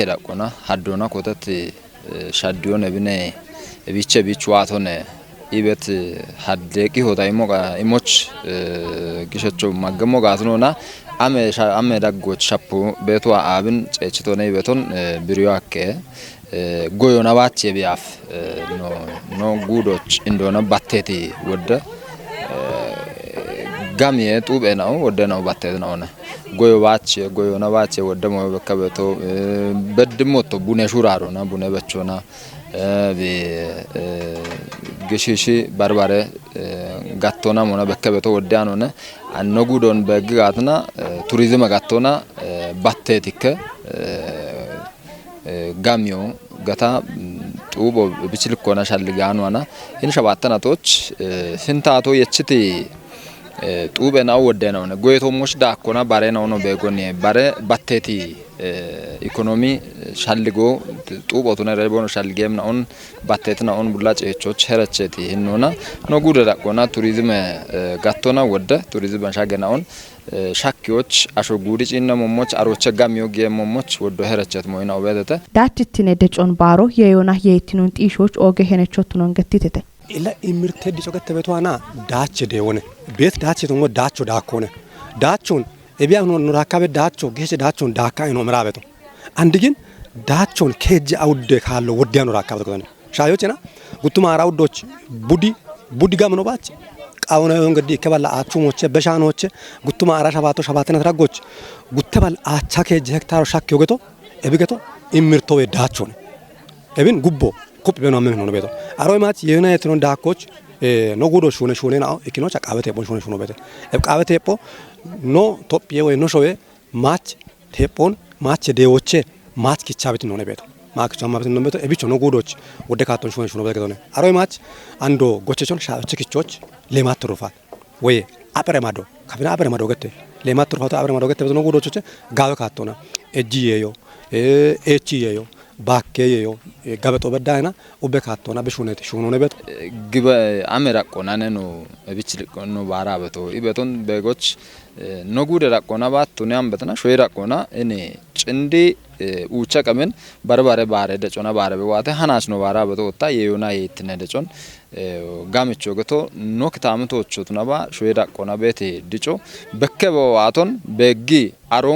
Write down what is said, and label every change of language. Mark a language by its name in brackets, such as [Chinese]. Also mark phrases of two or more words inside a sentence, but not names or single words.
[Kafa] ዳቆና ሀዶና ኮተት ሻዲዮን እብነ እቢቸ ቢቹዋቶነ ኢበት ሀደቂ ሆታይሞ ኢሞች ግሸቸው ማገሞ ጋትኖና አመ ዳጎች ሻፖ ቤቷ አብን ጨጭቶነ ቤቶን ብሪዋከ ጎዮና ባች የቢያፍ ኖ ጉዶች እንደሆነ ባቴቲ ወደ ጋሚየ ጡበ ነው ወደ ነው ባቴት ነውና ጎዮና ባች ወደ ሞ በከበቶ በድሞቶ ቡነ ሹራሮና ቡነ በቾና ግሽሽ ባርባረ ጋቶና ሞና በከበቶ ወዳኖነ አኖ ጉዶን በግጋትና ቱሪዝም ጋቶና ባቴቲከ ጋሚዮ ገታ ጡቦ ብችልኮና ሻልጋኗና ይን ሸባተናቶች ፍንታቶ የችቲ ጡበናው ወደናው ነው ጎይቶሞች ዳኮና ባሬናው ነው በጎኔ ባሬ ባቴቲ ኢኮኖሚ ሻልጎ ጡቦቱና ረቦን ሻልጌም ነውን ባቴትናውን ቡላጨቾች ሄረቸቲ ይኖና ነው ጉደ ዳኮና ቱሪዝም ጋቶና ወደ ቱሪዝም ሻገናውን ሻኪዎች አሾጉዲጪና ሞሞች አሮቸ ጋሚዮ ጌሞሞች ወዶ ሄረቸት ሞይናው በተተ ዳችቲነ ደጮን ባሮ የዮና የይቲኑን ጢሾች ኦገ ሄነቾት ነው እንገቲተተ ኢላ ኢምርቴ ዲጮከተ ቤቷና ዳች ደውነ ቤት ዳች ተሞ ዳቾ ዳኮነ ዳቾን ኤቢያ ነው ራካበ ዳቾ ጌቸ ዳቾን ዳካ ነው ምራበቶ አንድ ግን ዳቾን ከጀ አውደ [Amharic] ካለው ወዲያ ነው [Kafa] ራካበቶ ከሆነ ሻዮችና ጉቱማ አራውዶች ቡዲ ቡድጋም ነው ባች ቃውነ እንግዲህ ከበላ አቹሞቼ በሻኖቼ ጉቱማ አራ ሸባቶ ሸባተነት ራጎች ጉተበል አቻከ ሄክታር ሻክ ይገቶ እብገቶ ኢምርቶ ወዳቾነ እብን ጉቦ ኩፕ በኖ ምን ነው ቤቶ አሮይ ማች የዩናይትድ ነው ዳኮች ኖጉዶ ሹነ ነው እኪኖች አቃበቴ ቦን ሹነ ቤተ እቃበቴ ፖ ኖ ቶፒየ ወይ ኖ ሾዌ ማች ቴፖን ማች ዴዎቼ ማች ኪቻብት ነው ቤቶ ማክ ቻማብት ነው ቤቶ እቢቾ ኖጉዶች ወደ ካቶን ሹነ ቤተ ነው አሮይ ማች አንዶ ጎቸቾን ሻች ኪቾች ሌማት ትሩፋት ወይ አብረማዶ ካፊና አብረማዶ ገተ ሌማት ትሩፋቱ አብረማዶ ገተ በዞ ኖጉዶች ጋው ካቶና እጂየዮ ኤቺየዮ ባከየዮ ጋበጦ በዳይና ኡበካቶና በሹነቴ ሹኖ ነበት ግበ አመራቆና ነኑ እብችልቆኑ ባራበቶ ኢበቶን በጎች ኖጉደ ራቆና ባቱኛም በተና ሾይራቆና እኔ ጭንዲ ኡቻ ቀመን በርባረ ባረ ደጮና ባረ በዋተ ሃናስ ነው ባራበቶ ወጣ የዮና የትነ ደጮን ጋምቾ ገቶ ኖክታምቶቹ ተናባ ሾይራቆና ቤቴ ድጮ በከበው አቶን በጊ አሮን